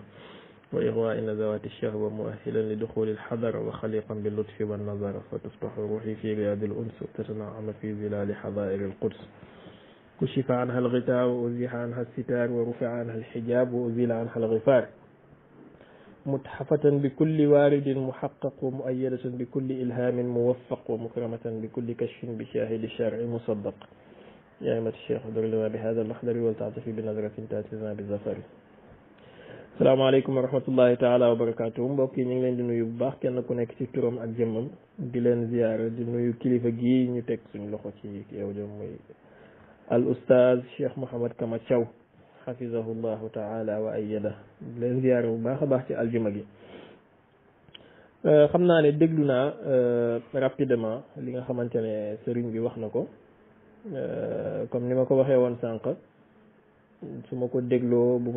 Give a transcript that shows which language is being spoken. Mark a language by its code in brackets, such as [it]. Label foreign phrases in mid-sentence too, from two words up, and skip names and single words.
[ar] وإغواء نزوات الشهوة مؤهلا لدخول الحذر وخليقا باللطف والنظر فتفتح روحي في رياض الأنس وتتنعم في ظلال حظائر القدس كشف عنها الغطاء وأزيح عنها الستار ورفع عنها الحجاب وأزيل عنها الغفار متحفة بكل وارد محقق ومؤيدة بكل إلهام موفق ومكرمة بكل كشف بشاهد الشرع مصدق. يا أيها الشيخ احضر لنا بهذا المحضر ولتعطفي بنظرة تأتينا بالظفر. السلام عليكم ورحمة الله تعالى وبركاته. [wo] mbokk yi ñu ngi leen di nuyu bu baax kenn ku nekk ci turam ak jëmmam di leen ziyaara di nuyu kilifa gii ñu teg suñu loxo ci yow jëm muy al ustaaz Cheikh Mouhamed Kama Thiaw [ar] حفظه الله تعالى وأيد [wo] leen ziyaara bu baax a baax ci aljuma gi. xam naa ne déglu naa rapidement li nga xamante ne sëriñ bi wax na ko comme ni ma ko waxee woon sànq su ma ko dégloo bu ma